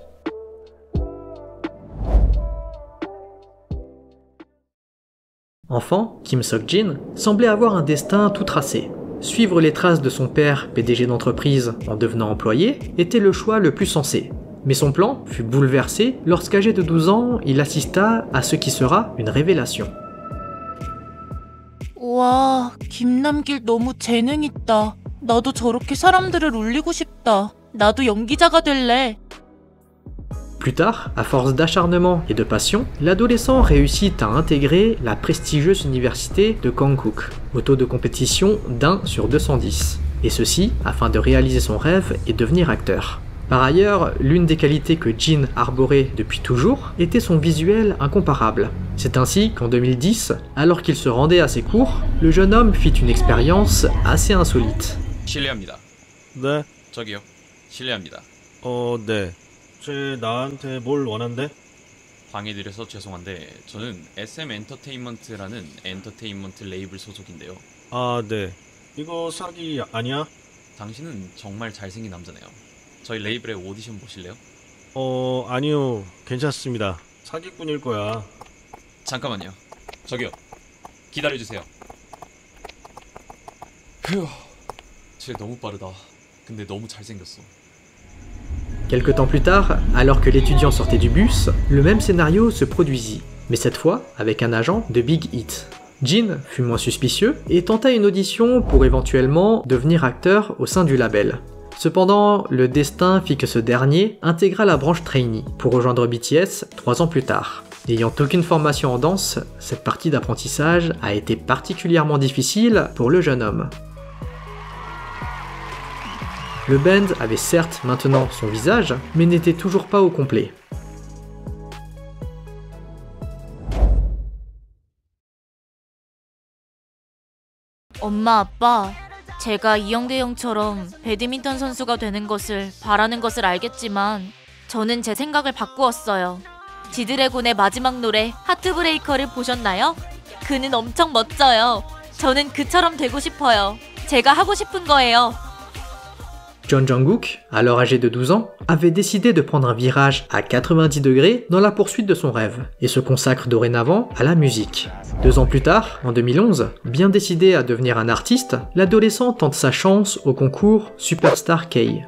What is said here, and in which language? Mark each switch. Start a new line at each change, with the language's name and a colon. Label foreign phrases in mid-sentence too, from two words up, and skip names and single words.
French: Enfant, Kim Sok-jin semblait avoir un destin tout tracé. Suivre les traces de son père, PDG d'entreprise, en devenant employé, était le choix le plus sensé. Mais son plan fut bouleversé lorsqu'âgé de 12 ans, il assista à ce qui sera une révélation.
Korean: 와, 김남길 너무 재능 있다. 나도 저렇게 사람들을 울리고 싶다. 나도 연기자가 될래.
French: Plus tard, à force d'acharnement et de passion, l'adolescent réussit à intégrer la prestigieuse université de Konkuk, au taux de compétition d'1 sur 210, et ceci afin de réaliser son rêve et devenir acteur. Par ailleurs, l'une des qualités que Jin arborait depuis toujours était son visuel incomparable. C'est ainsi qu'en 2010, alors qu'il se rendait à ses cours, le jeune homme fit une expérience assez insolite.
Korean: 실례합니다. 네? 저기요. 실례합니다. 네. 쟤 나한테 뭘 원한대? 방해드려서 죄송한데 저는 SM 엔터테인먼트라는 엔터테인먼트 레이블 소속인데요. 아, 네. 이거 사기 아니야? 당신은 정말 잘생긴 남자네요. 저희 레이블에 오디션 보실래요? 아니요. 괜찮습니다. 사기꾼일 거야. 잠깐만요. 저기요. 기다려주세요. 휴, 쟤 너무 빠르다. 근데 너무 잘생겼어.
French: Quelque temps plus tard, alors que l'étudiant sortait du bus, le même scénario se produisit, mais cette fois avec un agent de Big Hit. Jin fut moins suspicieux et tenta une audition pour éventuellement devenir acteur au sein du label. Cependant, le destin fit que ce dernier intégra la branche trainee pour rejoindre BTS 3 ans plus tard. N'ayant aucune formation en danse, cette partie d'apprentissage a été particulièrement difficile pour le jeune homme. Le band avait certes maintenant son visage, mais n'était toujours pas au complet.
Korean: 엄마, 아빠, 제가 이영대 형처럼 배드민턴 선수가 되는 것을 바라는 것을 알겠지만 저는 제 생각을 바꾸었어요. 지드래곤의 마지막 노래 하트브레이커를 보셨나요? 그는 엄청 멋져요. 저는 그처럼 되고 싶어요. 제가 하고 싶은 거예요.
French: John Jungkook, alors âgé de 12 ans, avait décidé de prendre un virage à 90 degrés dans la poursuite de son rêve, et se consacre dorénavant à la musique. 2 ans plus tard, en 2011, bien décidé à devenir un artiste, l'adolescent tente sa chance au concours Superstar K.